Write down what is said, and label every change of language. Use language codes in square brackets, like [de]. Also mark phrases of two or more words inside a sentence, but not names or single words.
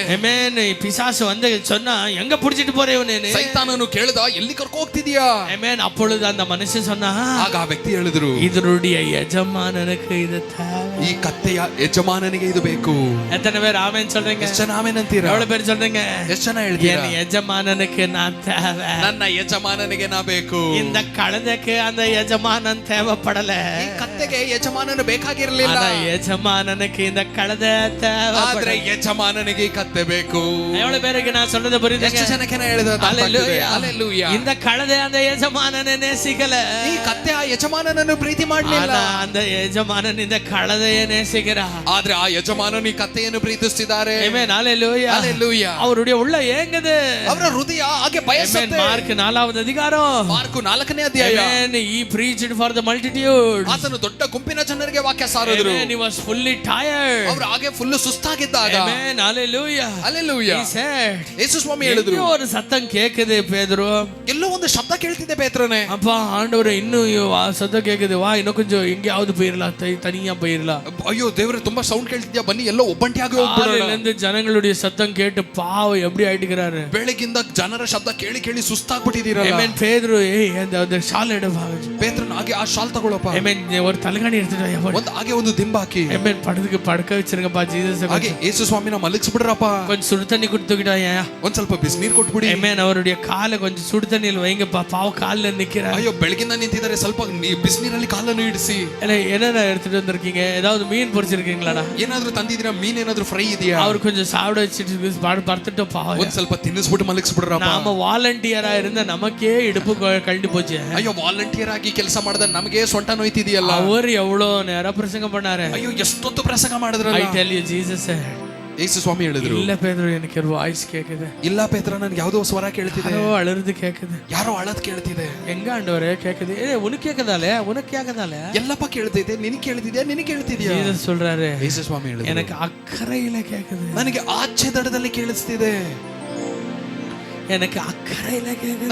[ta] ஆமென். பிசாசு வந்து சொன்னா, எங்க புடிச்சிட்டு போறே இவனேன்னு. [kn] ಸೈತಾನನು ಕೇಳಿದ, ಎಲ್ಲಿ ಕರ್ಕೊ ಹೋಗ್ತಿದ್ಯಾ? [ta] ஆமென். அப்பொழுது அந்த மனுஷன் சொன்னா, [kn] ಆಗ ಆ ವ್ಯಕ್ತಿ ಹೇಳಿದ್ರು, [ta] இதனுடைய எஜமானனுக்கு இது தேவை. [kn] ಈ ಕತ್ತೆಯ ಯಜಮಾನನಿಗೆ ಇದು ಬೇಕು. [ta] எத்தனை பேர் ஆமென் சொல்றீங்க? [kn] ಎಷ್ಟು ಜನ ಆಮೆನ್ ಅಂತೀರಾ? [ta] எவ்வளவு பேர் சொல்றீங்க? [kn] ಎಷ್ಟು ಜನ ಹೇಳ್ತೀರಾ? [ta] என் எஜமானனுக்கு நான் தேவை. [kn] ನನ್ನ ಯಜಮಾನನಿಗೆ ನಾ ಬೇಕು. [ta] இந்த கழுதைக்கு அந்த எஜமானன் தேவைப்படல. [kn] ಈ ಕತ್ತೆಗೆ ಯಜಮಾನನು ಬೇಕಾಗಿರಲಿಲ್ಲ. [ta] ஆனா எஜமானனுக்கு இந்த கழுதை [kn] ಆದ್ರೆ [ta] தேவை. [kn] ಯಜಮಾನನಿಗೆ ಈ ಕತ್ತೆ ಬೇಕು. [ta] எவ்வளவு பேருக்கு நான் சொல்றது புரியுது? [kn] ಎಷ್ಟು ಜನಕ್ಕೆ ನಾ ಹೇಳಿದ? [en] Hallelujah. [ta] இந்த கழுதை அந்த எஜமானனை நேசிக்கல. [kn] ಈ ಕತ್ತೆ ಆ ಯಜಮಾನನನ್ನು ಪ್ರೀತಿ ಮಾಡಲಿಲ್ಲ. [ta] ஆனா அந்த எஜமானன் இந்த கழுதையை நேசிக்கிறார். [kn] ಆದ್ರೆ ಆ ಯಜಮಾನನು ಈ ಕತ್ತೆಯನ್ನು ಪ್ರೀತಿಸುತ್ತಿದ್ದಾರೆ. [ta] ஆமென். ஹalleluya. [en] Hallelujah. [ta] அவருடைய உள்ள ஏங்குது. [kn] ಅವರ ಹೃದಯ ಹಾಗೆ [ta] ஆமென். [kn] ಬಯಸುತ್ತೆ. [ta] ಮಾರ್ಕ್ 4வது அதிகாரம். [kn] ಮಾರ್ಕು 4ನೇ ಅಧ್ಯಾಯ. [en] Amen. He preached for the multitude. [kn] ಆತನು ದೊಡ್ಡ ಗುಂಪಿನ ಜನರಿಗೆ ವಾಕ್ಯ ಸಾರಿದರು. [en] Amen. He was fully tired. [kn] ಅವರು ಹಾಗೆ ಫುಲ್ ಸುಸ್ತಾಗಿದ್ದಾಗ, [en] Amen. Hallelujah. Hallelujah, He said, [kn] ಯೇಸು ಸ್ವಾಮಿ ಹೇಳಿದ್ರು, [ta] எங்கேயோ ஒரு சத்தம் கேக்குது பேதுரு. [kn] ಎಲ್ಲೋ ಒಂದು ಶಬ್ದ ಕೇಳ್ತಿದೆ ಪೇತ್ರನೇ. [ta] அப்பா ஆண்டவரே, இன்னும் சத்தம் கேக்குது, வா இன்னும் கொஞ்சம் எங்கேயாவது போயிரலாம், தனியா போயிரலாம். [kn] ಅಯ್ಯೋ ದೇವರೇ, ತುಂಬಾ ಸೌಂಡ್ ಕೇಳ್ತಿದ್ಯಾ, ಬನ್ನಿ ಎಲ್ಲೋ ಒಬ್ಬಂಟಿಯಾಗಿ ಹೋಗ್ಬಿಡೋಣ. [ta] காலையில ಜನங்களுடைய சத்தம் கேட்டு பாவம் எப்படி ஆயிட்டுக்கிறாரு. [kn] ಬೆಳಗಿಂದ ಜನರ ಶಬ್ದ ಕೇಳಿ ಕೇಳಿ ಸುಸ್ತಾಗ್ಬಿಟ್ಟಿದ್ದೀರಲ್ಲ. [ta] Amen. பேதுரு, அந்த ஷால் எடுப்பா. [kn] ಪೇತ್ರನ ಹಾಗೆ ಆ ಶಾಲ್ ತಗೊಳಪ್ಪ. [ta] Amen. ஒரு தலைகாணி எடுத்துட்டு [kn] ಒಂದು ಹಾಗೆ ಒಂದು ದಿಂಬ ಹಾಕಿ, [ta] Amen. படுக்க வச்சிருங்கப்பா. ஜீசஸ் [kn] ಹಾಗೆ ಯೇಸು ಸ್ವಾಮಿನ ಮಲಗಿಸ್ಬಿಡ್ರಪ್ಪ. [ta] கொஞ்சம் சுடு தண்ணி கொடுத்துக்கிட்டாயா. [kn] ಒಂದ್ ಸ್ವಲ್ಪ ಬಿಸಿನೀರು ಕೊಟ್ಬಿಡಿ. [en] Amen. [ta] அவருடைய காலை கொஞ்சம் சுடு தண்ணியில் வைங்கப்பா, பாவம் காலில் நிக்கிறார். [kn] ಅಯ್ಯೋ ಬೆಳಗಿಂದ ನಿಂತಿದ್ದಾರೆ, ಸ್ವಲ್ಪ ಬಿಸಿನೀರಲ್ಲಿ ಕಾಲನ್ನು ಇಡಿಸಿ. [ta] என்னென்ன எடுத்துட்டு வந்திருக்கீங்க? ஏதாவது மீன் பொரிச்சிருக்கீங்களாடா? [kn] ಏನಾದ್ರೂ ತಂದಿದ್ದೀರಾ? ಮೀನ್ ಏನಾದ್ರೂ ಫ್ರೈ ಇದೆಯಾ? [ta] அவர் கொஞ்சம் சாப்பிட வச்சுட்டு படுத்துட்டு பாவம் [kn] ಒಂದ್ ಸ್ವಲ್ಪ ತಿನ್ನಿಸ್ಬಿಟ್ಟು ಮಲಗಿಸ್ಬಿಡ್ರಪ್ಪ. [ta] நாம வாலண்டியரா இருந்த நமக்கே இடுப்பு கழண்டு போச்சு. [kn] ಅಯ್ಯೋ ವಾಲಂಟಿಯರ್ ಆಗಿ ಕೆಲಸ ಮಾಡಿದ ನಮಗೆ ಸೊಂಟ ನೋಯ್ತಿದೆಯಲ್ಲ. [ta] அவர் எவ்வளவு நேரம் பிரசங்கம் பண்ணாரு. [kn] ಅಯ್ಯೋ ಎಷ್ಟೊತ್ತು ಪ್ರಸಂಗ ಮಾಡಿದ್ರಲ್ಲ. [en] I tell you, Jesus said, [kn] ಯೇಸು ಸ್ವಾಮಿ ಹೇಳಿದ್ರು, [ta] இல்ல பேதுரு, எனக்கு ஒரு வாய்ஸ் கேக்குது. [kn] ಇಲ್ಲ ಪೇತ್ರ, ನನಗೆ ಯಾವುದೋ ಸ್ವರ ಕೇಳ್ತಿದೆ. [ta] யாரோ அழுறது கேக்குது. [kn] ಯಾರೋ ಅಳದ್ ಕೇಳ್ತಿದೆ. [ta] எங்க ஆண்டவரே கேக்குது? உனக்கு கேக்குதாலே, உனக்கு கேக்குதாலே? [kn] ಎಲ್ಲಪ್ಪ ಕೇಳ್ತಿದೆ. ನಿನಗೆ ಕೇಳ್ತಿದ್ಯಾ? ನಿನಗೆ ಕೇಳ್ತಿದ್ಯಾ? [ta] ஜீசஸ் சொல்றாரு, [kn] ಯೇಸು ಸ್ವಾಮಿ ಹೇಳಿದ್ರು, [ta] எனக்கு அக்கறையில கேக்குது. [kn] ನನಗೆ ಆಚೆ ದಡದಲ್ಲಿ ಕೇಳಿಸ್ತಿದೆ. [ta] எனக்கு அக்கறையில கேக்குது.